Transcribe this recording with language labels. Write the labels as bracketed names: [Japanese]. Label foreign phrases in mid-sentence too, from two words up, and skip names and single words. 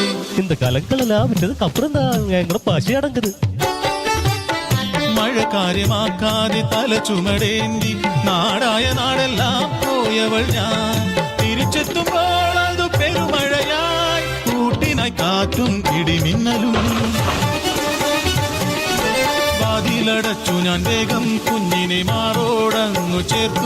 [Tamil] இந்த கலங்களெல்லாம் விட்டதுக்கு அப்புறம் தான் எங்களோட பசி அடங்குது. [Malayalam] മഴ കാര്യമാക്കാതെ തല ചുമടേന്തി നാടായ നാടെല്ലാം പോയവൾ ഞാൻ. തിരിച്ചെത്തുമ്പോൾ അത് പെരുമഴയായി കൂട്ടിനായി കാറ്റും ഇടിമിന്നലും. വാതിലടച്ചു ഞാൻ വേഗം കുഞ്ഞിനെ മാറോടങ്ങു ചേർത്തു.